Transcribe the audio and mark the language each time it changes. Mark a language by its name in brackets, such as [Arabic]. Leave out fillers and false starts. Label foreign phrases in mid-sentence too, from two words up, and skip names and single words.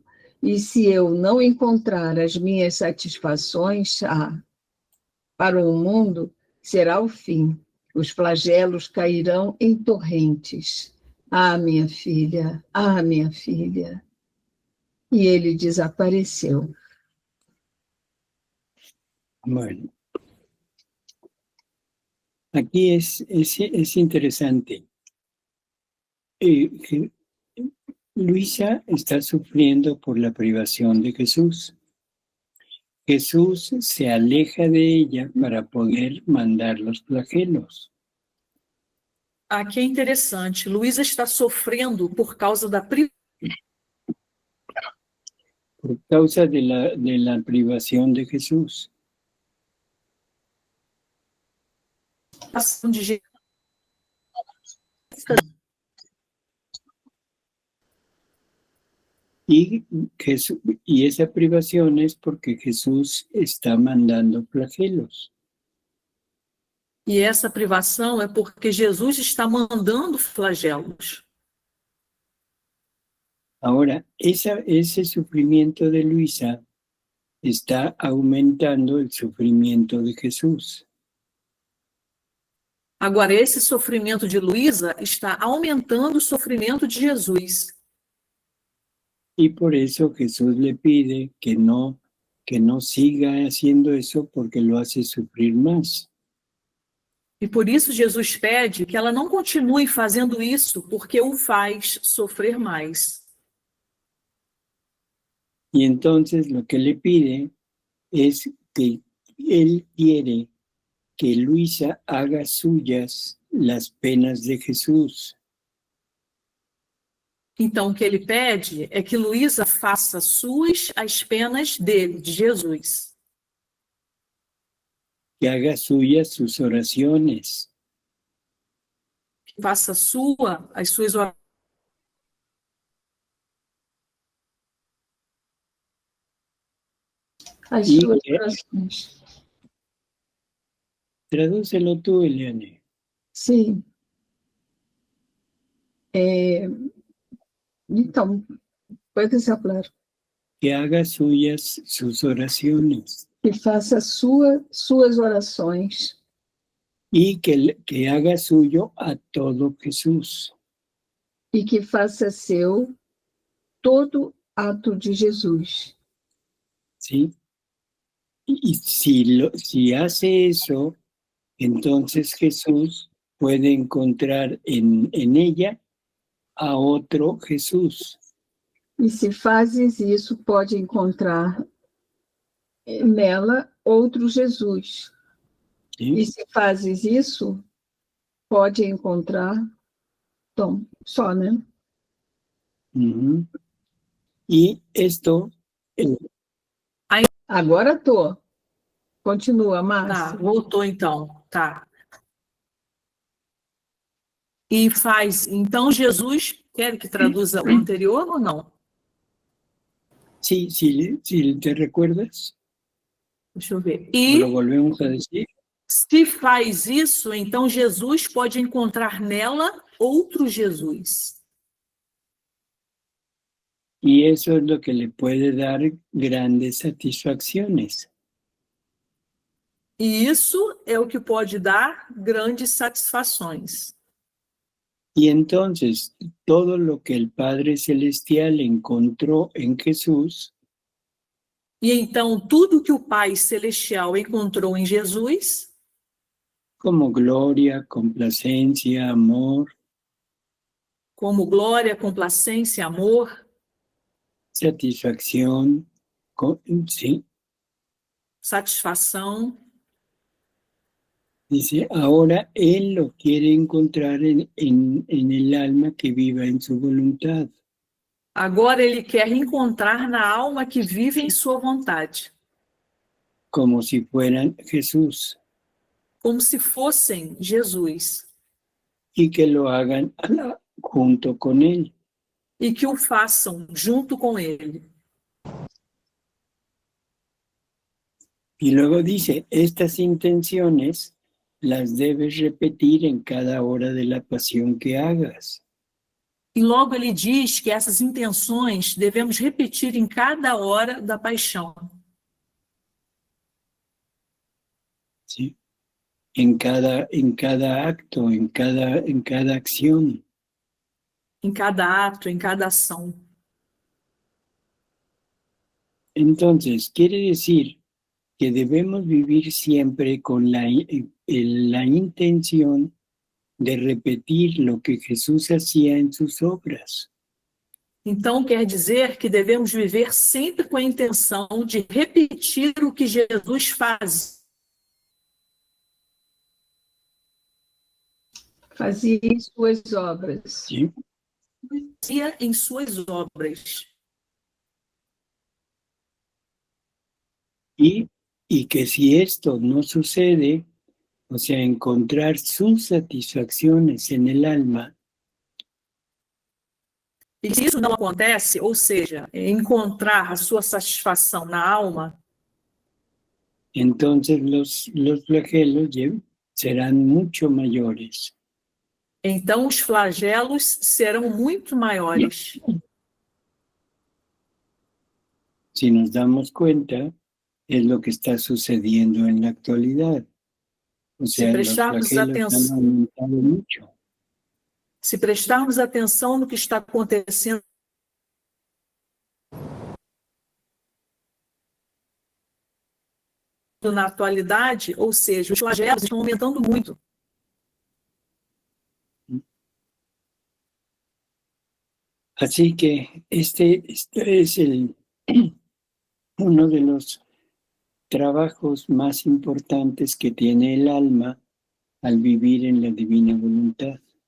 [Portuguese] E se eu não encontrar as minhas satisfações, para o mundo será o fim. Os flagelos cairão em torrentes. Minha filha, minha filha. E ele desapareceu. [Spanish] Bueno, aquí es interesante. Luisa está sufriendo por la privación de Jesús. Jesús se aleja de ella para poder mandar los flagelos. [Portuguese] Aqui é interessante. Luísa está sofrendo por causa da [Spanish] Por causa de la privación de Jesús. [Portuguese] de Jesus. [Spanish] Y esa privación es porque Jesús está mandando flagelos. [Portuguese] E essa privação é porque Jesus está mandando flagelos. [Spanish] Ahora, ese sufrimiento de Luisa está aumentando el sufrimiento de Jesús. [Portuguese] Agora, esse sofrimento de Luísa está aumentando o sofrimento de Jesus. [Spanish] Y por eso Jesús le pide que no siga haciendo eso porque lo hace sufrir más. [Portuguese] E por isso Jesus pede que ela não continue fazendo isso, porque o faz sofrer mais. [Spanish] Y entonces lo que le pide es que él quiere que Luisa haga suyas las penas de Jesús. [Portuguese] Então, o que ele pede é que Luísa faça suas as penas dele, de Jesus. [Spanish] Que haga suyas sus oraciones. [Portuguese] Que faça as suas orações. As suas orações. [Spanish] Tradúcelo tú, Eliane. [Portuguese] Sim. Então, [Spanish] puedes hablar. Que haga suyas sus oraciones. [Portuguese] Que faça suas orações. [Spanish] Y que haga suyo a todo Jesús. [Portuguese] E que faça seu todo ato de Jesus. [Spanish] ¿Sí? Y si hace eso, entonces Jesús puede encontrar en ella a outro Jesus. [Portuguese] E se fazes isso, pode encontrar nela outro Jesus. [Spanish] ¿Sí? [Portuguese] E se fazes isso, pode encontrar Tom, só, né? [Spanish] Uh-huh. E esto... [Portuguese] Agora tô. Continua, Márcia. Tá, voltou então. Tá. E faz. Então, Jesus, quer que traduza o anterior ou não? [Spanish] Sí, si te recuerdas. [Portuguese] Deixa eu ver. [Spanish] Lo volvemos a decir. [Portuguese] Se faz isso, então Jesus pode encontrar nela outro Jesus. [Spanish] Y eso es lo que le puede dar grandes satisfacciones. [Portuguese] E isso é o que pode dar grandes satisfações. [Spanish] Y entonces, todo lo que el Padre Celestial encontró en Jesús, [Portuguese] E então, tudo que o Pai Celestial encontrou em Jesus, [Spanish] como gloria, complacencia, amor, [Portuguese] como glória, complacência, amor, [Spanish] satisfacción, sí, [Portuguese] satisfação, [Spanish] dice, ahora Él lo quiere encontrar en el alma que viva en su voluntad. [Portuguese] agora ele quer encontrar na alma que vive em sua vontade. [Spanish] Como si fueran Jesús. [Portuguese] Como se fossem Jesus. [Spanish] Y que lo hagan junto con Él. [Portuguese] E que o façam junto com ele. [Spanish] Y luego dice, estas intenciones las debes repetir en cada hora de la pasión que hagas. [Portuguese] E logo ele diz que essas intenções devemos repetir em cada hora da paixão. [Spanish] ¿Sí? En cada acto, en cada acción. [Portuguese] Em cada ato, em cada ação. [Spanish] Entonces, quiere decir que debemos vivir siempre con la intención de repetir lo que Jesús hacía en sus obras. [Portuguese] Então, quer dizer que devemos viver sempre com a intenção de repetir o que Jesus faz. Fazia em suas obras. [Spanish] ¿Sí? [Portuguese] Fazia em suas obras. [Spanish] Y que si esto no sucede, o sea, encontrar sus satisfacciones en el alma. [Portuguese] E se isso não acontece, ou seja, encontrar a sua satisfação na alma, [Spanish] entonces los flagelos serán mucho mayores. [Portuguese] então os flagelos serão muito maiores. [Spanish] Si nos damos cuenta, es lo que está sucediendo en la actualidad. O sea, los flagelos han aumentado mucho. [Portuguese] Se prestarmos atenção no que está acontecendo na atualidade, ou seja, os flagelos estão aumentando muito. [Spanish] Así que este es uno de los trabajos más importantes que tiene el alma al vivir en la divina voluntad.